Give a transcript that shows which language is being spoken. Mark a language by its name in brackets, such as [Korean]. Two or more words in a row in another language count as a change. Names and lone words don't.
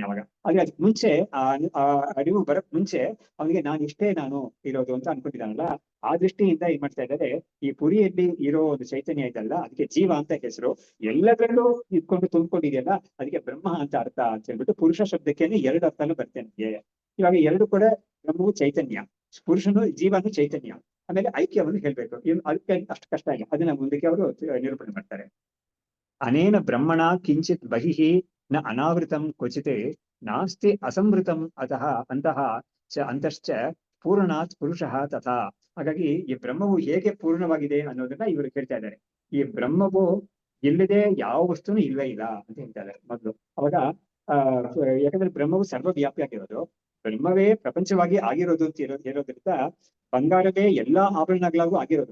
[Kannada] ಅವಾಗ ಆದ್ರೆ ಅದಕ್ಕೆ ಮುಂಚೆ ಆ ಅರಿವು ಬರಕ್ ಮುಂಚೆ ಅವನಿಗೆ ನಾನು ಇರೋದು ಅಂತ ಅನ್ಕೊಂಡಿದ್ದಾನಲ್ಲ, ಆ ದೃಷ್ಟಿಯಿಂದ ಏನ್ ಮಾಡ್ತಾ ಇದ್ದಾರೆ, ಈ ಪುರಿಯಲ್ಲಿ ಇರೋ ಒಂದು ಚೈತನ್ಯ ಇದಲ್ಲ ಅದಕ್ಕೆ ಜೀವ ಅಂತ ಹೆಸರು. ಎಲ್ಲದರಲ್ಲೂ ಇದ್ಕೊಂಡು ತುಂಬಿಕೊಂಡಿದೆಯಲ್ಲ ಅದಕ್ಕೆ ಬ್ರಹ್ಮ ಅಂತ ಅರ್ಥ ಅಂತ ಹೇಳ್ಬಿಟ್ಟು ಪುರುಷ ಶಬ್ದಕ್ಕೇನೆ 2 ಅರ್ಥನೂ ಬರ್ತೇನೆ ನಮಗೆ. ಇವಾಗ 2 ಕೂಡ ಬ್ರಹ್ಮವು ಚೈತನ್ಯ, ಪುರುಷನು ಜೀವನು ಚೈತನ್ಯ, ಆಮೇಲೆ ಐಕ್ಯವನ್ನು ಹೇಳ್ಬೇಕು. ಅದಕ್ಕೆ ಅಷ್ಟು ಕಷ್ಟ ಇಲ್ಲ, ಅದನ್ನ ಮುಂದಕ್ಕೆ ಅವರು ನಿರೂಪಣೆ ಮಾಡ್ತಾರೆ. [Sanskrit] ಅನೇನ ಬ್ರಹ್ಮಣ ಕಿಂಚಿತ್ ಬಹಿಃ ನ ಅನಾವೃತಂ ಕ್ವಚಿತ್ ನಾಸ್ತಿ ಅಸಂವೃತಂ ಅಂತಹ ಅಂತಶ್ಚ ಪೂರ್ಣಾತ್ ಪುರುಷಃ ತಥಾ. [Kannada] ಹಾಗಾಗಿ ಈ ಬ್ರಹ್ಮವು ಹೇಗೆ ಪೂರ್ಣವಾಗಿದೆ ಅನ್ನೋದನ್ನ ಇವರು ಹೇಳ್ತಾ ಇದ್ದಾರೆ. ಈ ಬ್ರಹ್ಮವು ಇಲ್ಲದೆ ಯಾವ ವಸ್ತುನು ಇಲ್ವೇ ಇಲ್ಲ ಅಂತ ಹೇಳ್ತಾ ಇದ್ದಾರೆ ಮೊದಲು. ಅವಾಗ ಯಾಕಂದ್ರೆ ಬ್ರಹ್ಮವು ಸರ್ವವ್ಯಾಪಿ ಆಗಿರೋದು, ಬ್ರಹ್ಮವೇ ಪ್ರಪಂಚವಾಗಿ ಆಗಿರೋದು ಅಂತ ಇರೋದ್ರಿಂದ ಬಂಗಾರವೇ ಎಲ್ಲಾ ಆಭರಣಗಳಾಗೂ ಆಗಿರೋದು.